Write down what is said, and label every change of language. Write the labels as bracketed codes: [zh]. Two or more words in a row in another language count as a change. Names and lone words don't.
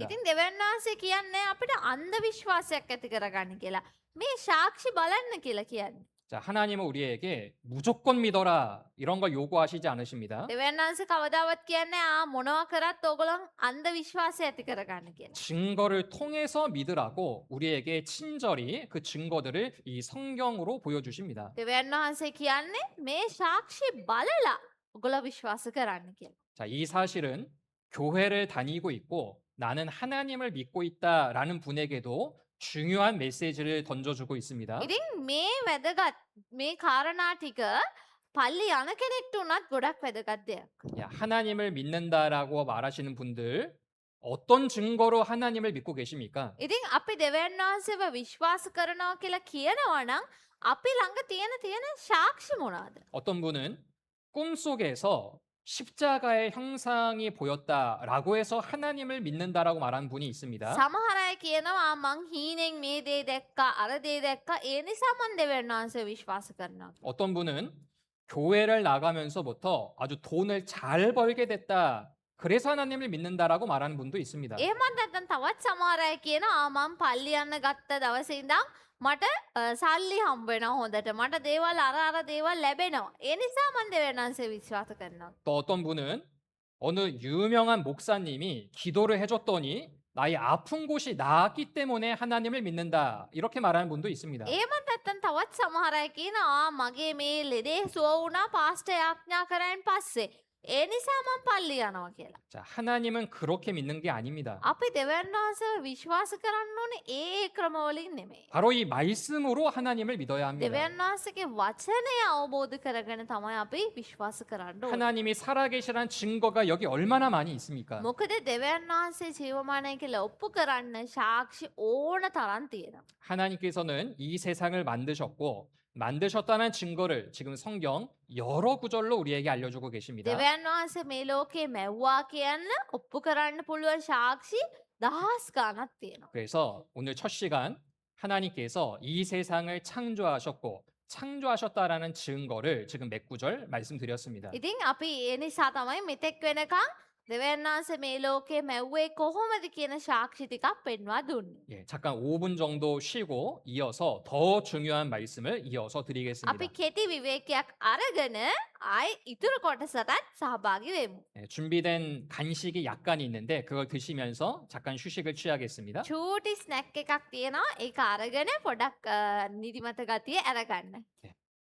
[si] ඉතින් දෙවියන් වහන්සේ කියන්නේ අපිට අන්ධ විශ්වාසයක් ඇති කරගන්න කියලා. මේ සාක්ෂි බලන්න කියලා කියන්නේ. [ko] 자, 하나님은 우리에게 무조건 믿어라 이런 걸 요구하시지 않으십니다. [si] දෙවියන් වහන්සේ කවදාවත් කියන්නේ මොනවා කරත් ඕගොල්ලන් අන්ධ විශ්වාසය ඇති කරගන්න කියලා. [ko] 증거를 통해서 믿으라고 우리에게 친절히 그 증거들을 이 성경으로 보여주십니다. [si] දෙවියන් වහන්සේ කියන්නේ මේ සාක්ෂි බලලා ඔගොල්ලෝ විශ්වාස කරන්න කියලා. [ko] 자, 이 사실은 교회를 다니고 있고 나는 하나님을 믿고 있다라는 분에게도 중요한 메시지를 던져주고 있습니다. [si] ඉතින් මේ වැදගත් මේ කාරණා ටික පල්ලි යන කෙනෙක්ට උනත් ගොඩක් වැදගත් දෙයක්. [ko] 야, 하나님을 믿는다라고 말하시는 분들 어떤 증거로 하나님을 믿고 계십니까? [si] ඉතින් අපි දෙවියන් වහන්සේව විශ්වාස කරනවා කියලා කියනවා නම් අපි ළඟ තියෙන සාක්ෂි මොනවාද? [ko] 어떤 분은 꿈속에서 십자가의 형상이 보였다라고 해서 하나님을 믿는다라고 말하는 분이 있습니다. [si] සමහර අය කියනවා මං හීනෙන් මේ දේ දැක්කා අර දේ දැක්කා ඒ නිසා මං දෙවියන් වහන්සේ විශ්වාස කරනවා. [ko] 어떤 분은 교회를 나가면서부터 아주 돈을 잘 벌게 됐다. 그래서 하나님을 믿는다라고 말하는 분도 있습니다. [si] එහෙමත් නැත්නම් තවත් සමහර අය කියනවා මං පල්ලි යන්න ගත්ත දවසේ ඉඳන් මට සල්ලි හම්බ වෙනවා හොඳට මට දේවල් අර දේවල් ලැබෙනවා. ඒ නිසා මං දෙවියන් වහන්සේ විශ්වාස කරනවා. [ko] 또 어떤 분은 어느 유명한 목사님이 기도를 해줬더니 나의 아픈 곳이 나았기 때문에 하나님을 믿는다. 이렇게 말하는 분도 있습니다. [si] එහෙමත් නැත්නම් තවත් සමහර අය කියනවා මගේ මේ ලෙඩේ සුව වුණා පාස්ටර් ආඥා කරායින් පස්සේ ඒ නිසා මං පල්ලි යනවා කියලා. [ko] 자, 하나님은 그렇게 믿는 게 아닙니다. [si] අපි දෙවියන් වහන්සේව විශ්වාස කරන්න ඕනේ ඒ ක්‍රමවලින් නෙමෙයි. [ko] 바로 이 말씀으로 하나님을 믿어야 합니다. [si] දෙවියන් වහන්සේගේ වචනය අවබෝධ කරගෙන තමයි අපි විශ්වාස කරන්න ඕනේ. [ko] 하나님이 살아계시란 증거가 여기 얼마나 많이 있습니까? [si] මොකද දෙවියන් වහන්සේ ජීවමානයි කියලා ඔප්පු කරන්න සාක්ෂි ඕන තරම් තියෙනවා. [ko] 하나님께서는 이 세상을 만드셨고 만드셨다는 증거를 지금 성경 여러 구절로 우리에게 알려주고 계십니다. [si] දෙවියන් වහන්සේ මේ ලෝකේ මැව්වා කියන්න ඔප්පු කරන්න පුළුවන් සාක්ෂි දහස් ගණක් තියෙනවා. [ko] 그래서 오늘 첫 시간 하나님께서 이 세상을 창조하셨고 창조하셨다라는 증거를 지금 몇 구절 말씀드렸습니다. [si] ඉතින් අපි ඒ නිසා තමයි මෙතෙක් වෙනකන් දෙවියන් වහන්සේ මේ ලෝකේ මැව්වේ කොහොමද කියන සාක්ෂි ටිකක් පෙන්වා දුන්නේ. [ko] 예, 잠깐 5분 정도 쉬고 이어서 더 중요한 말씀을 이어서 드리겠습니다. [si] අපි කෙටි විවේකයක් අරගෙන ආයි ඉතුරු කොටසටත් සහභාගී වෙමු. [ko] 예, 준비된 간식이 약간 있는데 그걸 드시면서 잠깐 휴식을 취하겠습니다. [si] චූටි ස්නැක් එකක් තියෙනවා ඒක අරගෙන පොඩක් නිදිමත ගතිය අරගන්න. [ko] 예,